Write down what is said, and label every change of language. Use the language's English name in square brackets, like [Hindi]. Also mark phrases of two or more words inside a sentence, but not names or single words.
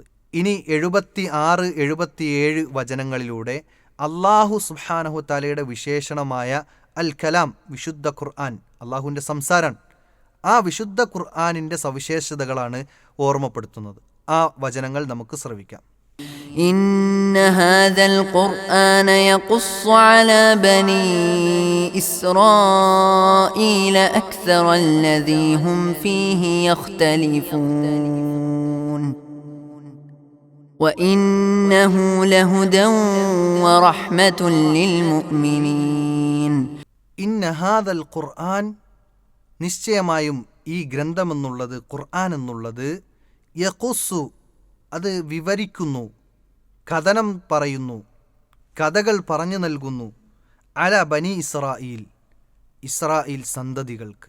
[Malayalam] ഇനി 76, 77 വചനങ്ങളിലൂടെ അള്ളാഹു [Arabic] سبحانه تعالى [Malayalam] വിശേഷണമായ [Arabic] الكلام, [Malayalam] വിശുദ്ധ ഖുർആൻ, അള്ളാഹുവിൻ്റെ സംസാരമാണ്. ആ വിശുദ്ധ ഖുർആനിൻ്റെ സവിശേഷതകളാണ് ഓർമ്മപ്പെടുത്തുന്നത്. ആ വചനങ്ങൾ നമുക്ക് ശ്രവിക്കാം. [Arabic] إن هذا القرآن يقص على بني إسرائيل أكثر الذي هم فيه يختلفون وإنه لهدى ورحمة للمؤمنين. إن هذا القرآن, [Malayalam] നിശ്ചയമായും ഈ ഗ്രന്ഥമെന്നുള്ളത്, ഖുർആൻ എന്നുള്ളത്, യഖുസ്സു, അത് വിവരിക്കുന്നു, കഥനം പറയുന്നു, കഥകൾ പറഞ്ഞു നൽകുന്നു, [Arabic] على بني إسرائيل, [Malayalam] ഇസ്രായേൽ സന്തതികൾക്ക്.